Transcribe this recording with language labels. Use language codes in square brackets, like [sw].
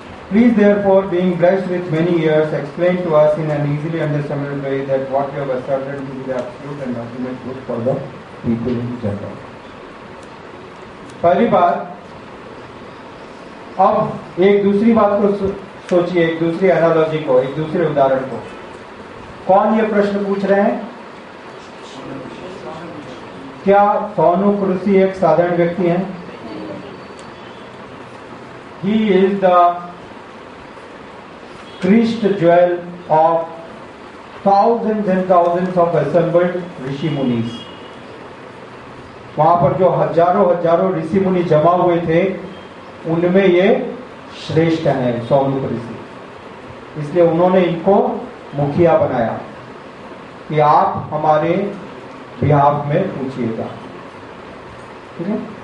[en] Please therefore, being blessed with many years, explain to us in an easily understandable way that what you have asserted to be the absolute and ultimate good for the people in general. [hi] पहली बात, अब एक दूसरी बात को सोचिए, एक दूसरी एनालॉजी को, एक दूसरे उदाहरण को। कौन ये प्रश्न पूछ रहे हैं? क्या सौनक ऋषि एक साधारण व्यक्ति हैं? [en] He is the Christ jewel of thousands and thousands of assembled rishi munis. [hi] वहां पर जो हजारों हजारों ऋषि मुनि जमा हुए थे, उनमें ये श्रेष्ठ हैं सौनक ऋषि। इसलिए उन्होंने इनको मुखिया बनाया कि आप हमारे बिहाफ में पूछिएगा, ठीक है।